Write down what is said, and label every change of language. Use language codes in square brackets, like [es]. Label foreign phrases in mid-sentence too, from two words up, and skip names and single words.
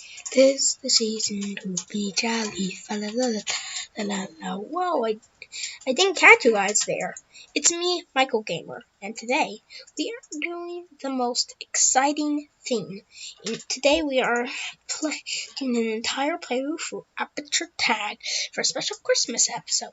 [en] 'Tis the season to be jolly. Fa la la la la la la. Whoa, I didn't catch you guys there. It's me, Michael Gamer, and today we are doing the most exciting thing. Today we are playing an entire playthrough for Aperture Tag for a special Christmas episode.